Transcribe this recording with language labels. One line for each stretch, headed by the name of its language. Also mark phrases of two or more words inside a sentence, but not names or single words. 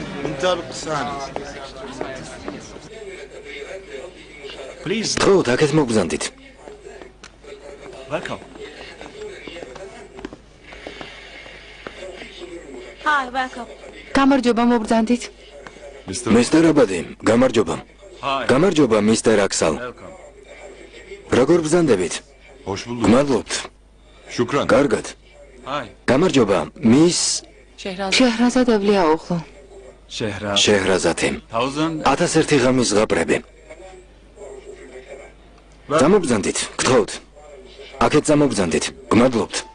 Georgian: انطلق الثاني Please ხო, აქეთ მოგბრძანდით.
English: welcome Hi, welcome.
Georgian: გამარჯობა მობრძანდით. მისტერ აბადი, გამარჯობა.
English: Hi
Georgian: გამარჯობა, მისტერ აქსალ.
English: welcome
Georgian: როგორ ბრძანდებით?
Turkish: hoş bulduk
Georgian: გმადლობთ.
Turkish: şükran
Georgian: კარგად.
English: Hi
Georgian: გამარჯობა, მის შეჰრაზად ევლიაოღლუ. شهرة შეჰრაზათი. 1001 ღამის ზღაპრები. დამობრძანდით, გთხოვთ. აქეთ დამობრძანდით. გმადლობთ.